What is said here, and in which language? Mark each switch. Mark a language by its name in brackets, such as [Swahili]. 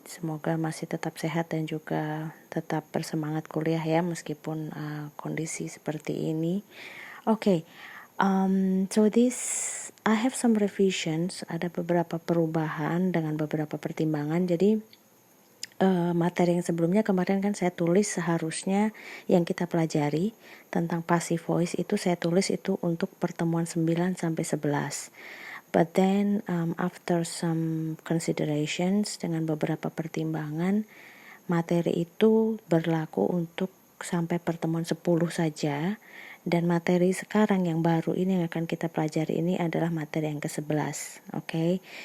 [Indonesian] Semoga masih tetap sehat dan juga tetap bersemangat kuliah ya, meskipun kondisi seperti ini. [English] Okay, so I have some revisions. [Indonesian] Ada beberapa perubahan dengan beberapa pertimbangan. Jadi materi yang sebelumnya kemarin kan saya tulis seharusnya yang kita pelajari tentang passive voice itu saya tulis itu untuk pertemuan 9 sampai 11. [English] But then after some considerations [Indonesian] dengan beberapa pertimbangan, materi itu berlaku untuk sampai pertemuan 10 saja, dan materi sekarang yang baru ini yang akan kita pelajari ini adalah materi yang ke-11. Okay?